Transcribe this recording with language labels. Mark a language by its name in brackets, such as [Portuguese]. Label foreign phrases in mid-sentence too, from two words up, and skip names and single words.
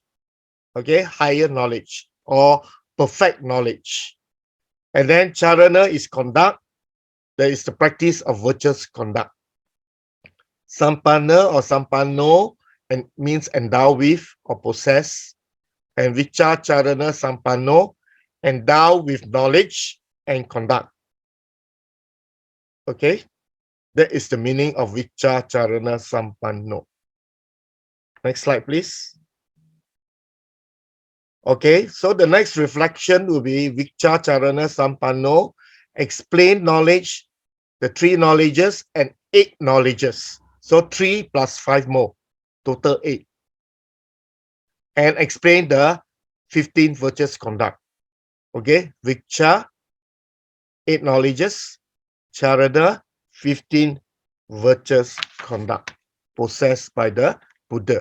[English] Okay, higher knowledge or perfect knowledge. And then Charana is conduct. That is the practice of virtuous conduct. Sampanna or sampanno and means endowed with or possess. [Pali] And vichacharana sampanno, [English] endowed with knowledge and conduct. Okay, that is the meaning of [Pali] vichacharana sampanno. [English] Next slide, please. Okay, so the next reflection will be [Pali] vichacharana sampanno, [English] explain knowledge, the 3 knowledges and 8 knowledges. So 3 plus 5 more, total 8. And explain the 15 virtuous conduct. Okay, vicha, 8 knowledges, charana, 15 virtuous conduct possessed by the Buddha.